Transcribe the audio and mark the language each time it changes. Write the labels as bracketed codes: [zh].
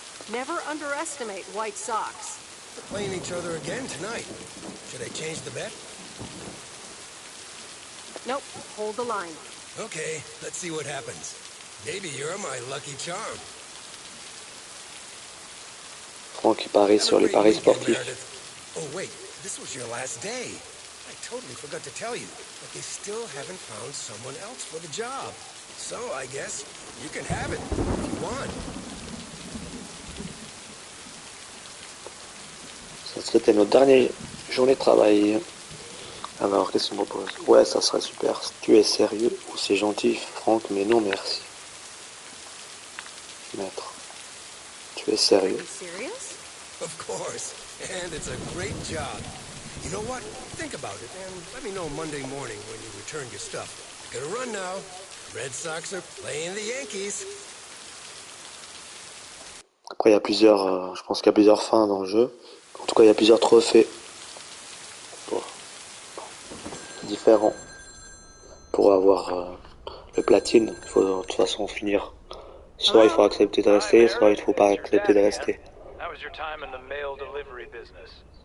[en] Never underestimate White Sox. They're playing each other again tonight. Should I change the bet? Nope, hold the line. Okay, let's see what happens. Maybe you're my lucky charm. [fr] Franck qui parie sur les paris sportifs. [en] Oh wait, this was your last day. I totally forgot to tell you, but they still haven't found someone else for the job. So I guess you can have it if you want. [fr] C'était notre dernière journée de travail. Alors, qu'est-ce qu'il me propose? Ouais, ça serait super. Tu es sérieux ou c'est gentil, Franck, mais non, merci. Maître, tu es sérieux? [en] Of course, and it's a great job. You know what? Think about it, and let me know Monday morning when you return your stuff. Gotta run now. Red Sox are playing the Yankees. [fr] Après, il y a plusieurs, je pense qu'il y a plusieurs fins dans le jeu. En tout cas, il y a plusieurs trophées différents pour avoir le platine. Il faut de toute façon finir. Soit il faut accepter de rester, soit il ne faut pas accepter de rester. [en] How was your time in the mail delivery business?